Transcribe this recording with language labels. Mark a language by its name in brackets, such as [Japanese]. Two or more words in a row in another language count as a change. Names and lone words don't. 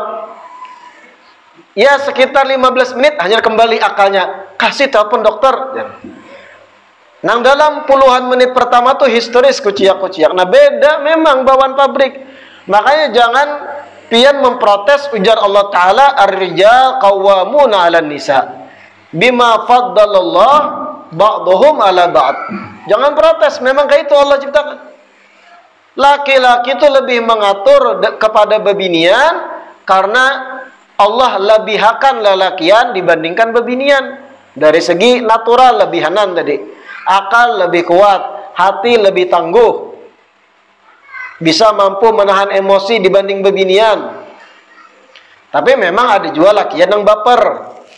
[Indonesian] Ya sekitar 15 menit hanya kembali akalnya. Kasih telepon dokter. [Banjar] Nang dalam puluhan menit pertama tuh histeris kuciak. [Indonesian] Nah beda memang bawaan pabrik. [Banjar] Makanya jangan pian memprotes ujar Allah Ta'ala, [Arabic] الرجال قوامون على النساء بما فضل الله بعضهم على بعض. [Indonesian] Jangan protes, memang kayak itu Allah ciptakan. [Banjar] Laki-laki itu lebih mengatur kepada bebinian karena Allah lebihakan lelakian dibandingkan bebinian. [Indonesian] Dari segi natural lebihanan tadi. Akal lebih kuat, hati lebih tangguh. Bisa mampu menahan emosi dibanding bebinian. Tapi memang ada juga lakian yang baper.